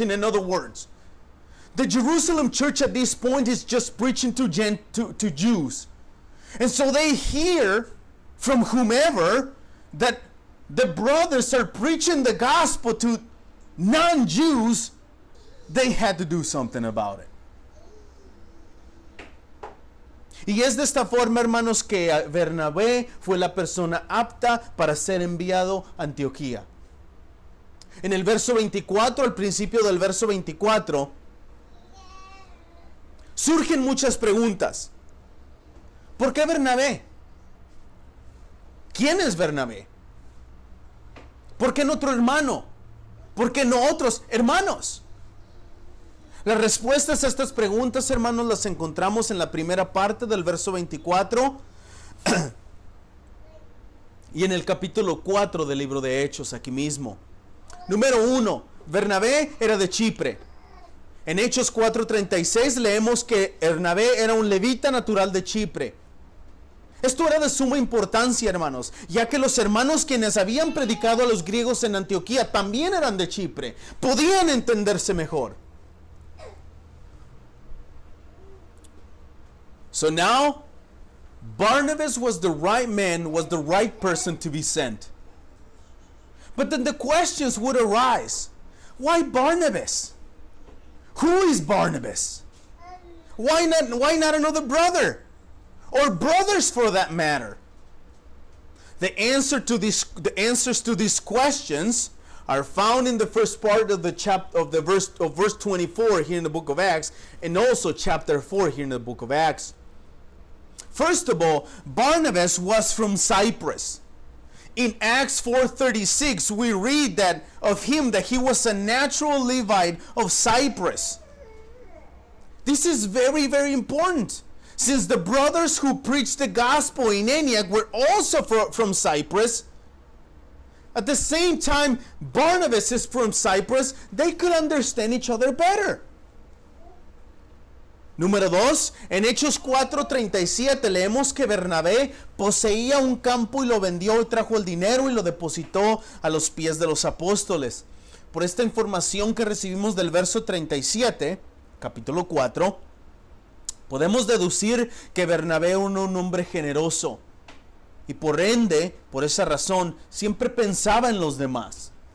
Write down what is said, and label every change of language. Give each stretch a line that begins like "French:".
English: In other words, the Jerusalem church at this point is just preaching to Jews. And so they hear from whomever that the brothers are preaching the gospel to non-Jews. They had to do something about it.
Spanish: Y es de esta forma, hermanos, que Bernabé fue la persona apta para ser enviado a Antioquía. En el verso 24, al principio del verso 24, surgen muchas preguntas. ¿Por qué Bernabé? ¿Quién es Bernabé? ¿Por qué no otro hermano? ¿Por qué no otros hermanos? Las respuestas a estas preguntas, hermanos, las encontramos en la primera parte del verso 24 y en el capítulo 4 del libro de Hechos, aquí mismo. Número 1, Bernabé era de Chipre. En Hechos 4:36 leemos que Bernabé era un levita natural de Chipre. Esto era de suma importancia, hermanos, ya que los hermanos quienes habían predicado a los griegos en Antioquía también eran de Chipre. Podían entenderse mejor.
English: So now, Barnabas was the right man, was the right person to be sent. But then the questions would arise. Why Barnabas? Who is Barnabas? Why not another brother? Or brothers for that matter? The answers to these questions are found in the first part of verse 24 here in the book of Acts, and also chapter 4 here in the book of Acts. First of all, Barnabas was from Cyprus. In Acts 4:36, we read that of him that he was a natural Levite of Cyprus. This is very, very important, since the brothers who preached the gospel in Antioch were also from Cyprus. At the same time, Barnabas is from Cyprus. They could understand each other better.
Spanish: Número 2, en Hechos 4:37 leemos que Bernabé poseía un campo y lo vendió y trajo el dinero y lo depositó a los pies de los apóstoles. Por esta información que recibimos del verso 37, capítulo 4, podemos deducir que Bernabé era un hombre generoso y por ende, por esa razón, siempre pensaba en los demás.